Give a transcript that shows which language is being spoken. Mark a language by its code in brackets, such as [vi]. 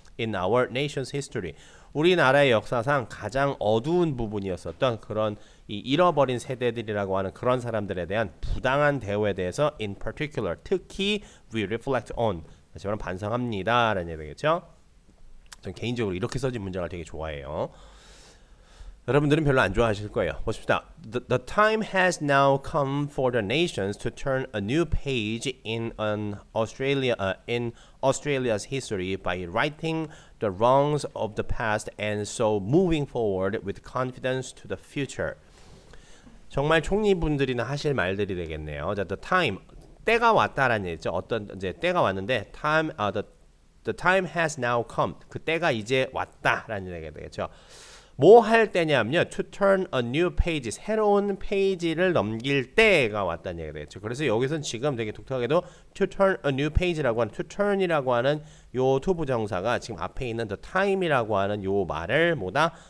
[en] In our nation's history, [ko] 우리나라의 역사상 가장 어두운 부분이었었던 그런 이 잃어버린 세대들이라고 하는 그런 사람들에 대한 부당한 대우에 대해서 [en] in particular, [ko] 특히 [en] we reflect on, [ko] 다시 말하면 반성합니다 라는 얘기 되겠죠. 전 개인적으로 이렇게 써진 문장을 되게 좋아해요. 여러분들은 별로 안 좋아하실 거예요. 보십시다. [en] The time has now come for the nations to turn a new page in Australia's history by righting the wrongs of the past and so moving forward with confidence to the future. [ko] 정말 총리분들이나 하실 말들이 되겠네요. 자, [en] the time [ko] 때가 왔다라는 얘기죠. 어떤 이제 때가 왔는데 [en] the time has now come. [ko] 그 때가 이제 왔다라는 얘기가 되겠죠. 뭐 할 때냐면요. [en] To turn a new page. [ko] 새로운 페이지를 넘길 때가 왔다는 얘기가 되겠죠. 그래서 여기서는 지금 되게 독특하게도 [en] to turn a new page [ko] 라고 하는 to turn이라고 하는 요 to 부정사가 지금 앞에 있는 the time이라고 하는 요 말을 뭐다?